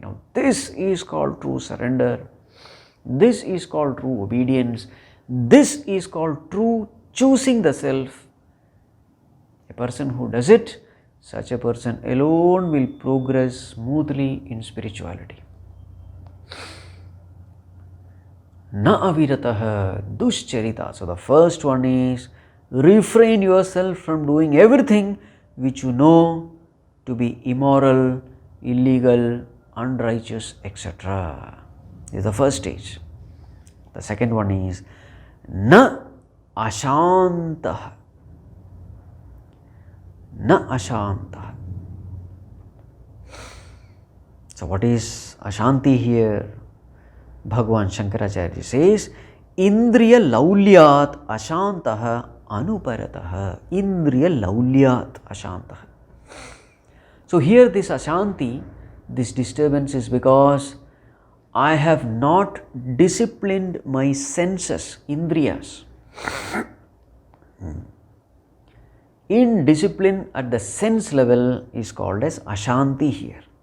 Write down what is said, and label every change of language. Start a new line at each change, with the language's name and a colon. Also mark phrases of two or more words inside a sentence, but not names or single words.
English: Now this is called true surrender. This is called true obedience. This is called true choosing the self. A person who does it, such a person alone will progress smoothly in spirituality.
Sanskrit: न अविरतः दुश्चरित.
English: So the first one is refrain yourself from doing everything which you know to be immoral, illegal, unrighteous, etc. This is the first stage. The second one is
Sanskrit: न अशान्त. न अशान्त.
English: So what is ashanti here? Bhagavan Shankarācharya says,
Sanskrit: इन्द्रिय लौल्यात् अशान्तः अनुपरतः. इन्द्रिय लौल्यात् अशान्तः.
English: So here this ashanti, this disturbance is because I have not disciplined my senses, indriyas. Indiscipline at the sense level is called as ashānti here.